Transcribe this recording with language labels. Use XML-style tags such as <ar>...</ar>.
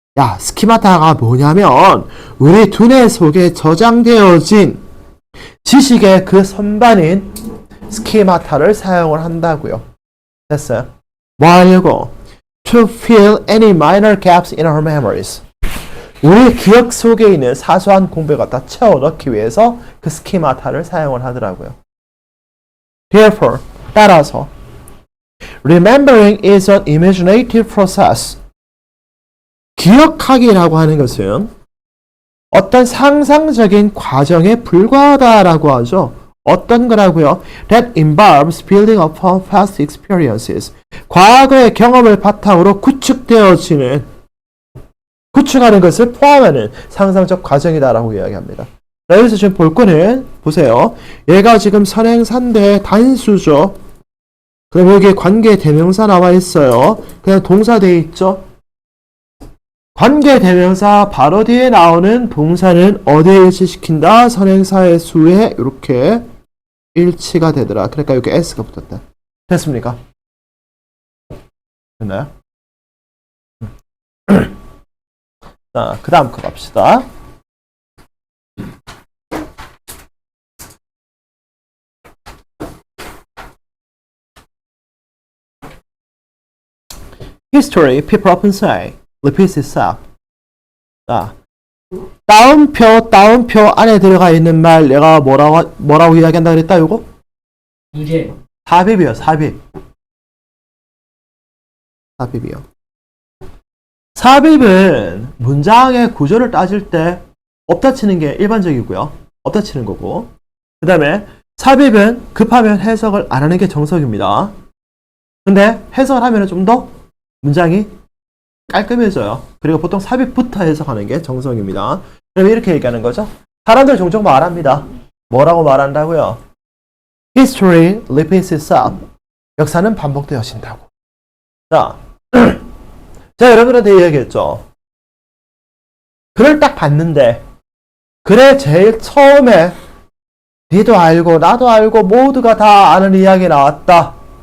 <ko>야, 스키마타가 뭐냐면 우리 두뇌 속에 저장되어진 지식의 그 선반인 스키마타를 사용을 한다고요. 됐어요? 뭐 하려고?</ko> <en>To fill any minor gaps in our memories.</en> <ko>우리 기억 속에 있는 사소한 공백을 갖다 채워 넣기 위해서 그 스키마타를 사용을 하더라고요.</ko> <en>Therefore,</en> <ko>따라서</ko> <en>remembering is an imaginative process.</en> <ko>기억하기라고 하는 것은 어떤 상상적인 과정에 불과하다라고 하죠. 어떤 거라고요?</ko> <en>That involves building upon past experiences.</en> <ko>과거의 경험을 바탕으로 구축하는 것을 포함하는 상상적 과정이다라고 이야기합니다. 여기서 지금 볼 거는 보세요. 얘가 지금 선행사인데 단수죠. 그럼 여기에 관계 대명사 나와 있어요. 그냥 동사 돼 있죠. 관계 대명사 바로 뒤에 나오는 동사는 어디에 일치시킨다? 선행사의 수에 이렇게 일치가 되더라. 그러니까 여기 s가 붙었다. 됐습니까? 됐나요? 자, 그 다음 거 갑시다.</ko> <en>History, people often say, repeats itself.</en> <ko>자, 따옴표 안에 들어가 있는 말 내가 뭐라고 이야기한다 그랬다, 요거? 부재. 삽입이요, 삽입. 삽입이요. 삽입은 문장의 구조를 따질 때 없다 치는 게 일반적이고요. 없다 치는 거고. 그 다음에 삽입은 급하면 해석을 안 하는 게 정석입니다. 근데 해석을 하면 좀 더 문장이 깔끔해져요. 그리고 보통 삽입부터 해석하는 게 정석입니다. 그럼 이렇게 얘기하는 거죠. 사람들 종종 말합니다. 뭐라고 말한다고요?</ko> <en>History repeats itself.</en> <ko>역사는 반복되어진다고. 자, 제가 여러분한테 이야기했죠. 글을 딱 봤는데 글의 제일 처음에 니도 알고 나도 알고 모두가 다 아는 이야기 나왔다.</ko>